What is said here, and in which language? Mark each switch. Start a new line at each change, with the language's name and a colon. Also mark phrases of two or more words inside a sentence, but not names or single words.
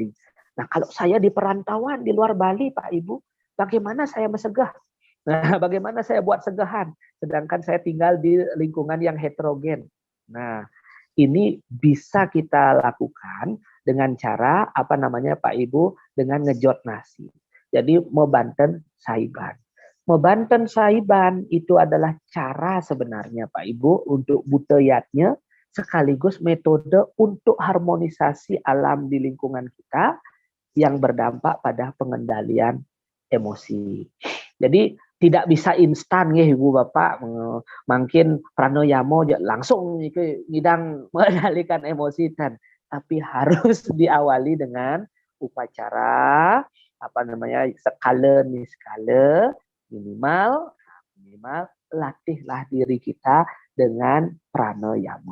Indonesian: Nah, kalau saya di perantauan di luar Bali, Pak Ibu, bagaimana saya mesegah? Nah, bagaimana saya buat segahan, sedangkan saya tinggal di lingkungan yang heterogen. Nah, ini bisa kita lakukan dengan cara apa namanya Pak Ibu, dengan ngejot nasi.
Balinese: Jadi mebanten saiban. Mebanten saiban
Indonesian: itu adalah cara sebenarnya Pak Ibu untuk buteyatnya, sekaligus metode untuk harmonisasi alam di lingkungan kita yang berdampak pada pengendalian emosi. Jadi tidak bisa instan ya Ibu Bapak, mungkin pranoyamo langsung ngidang mengendalikan emosi kan, tapi harus diawali dengan upacara apa namanya skala minimal latihlah diri kita dengan pranoyamo.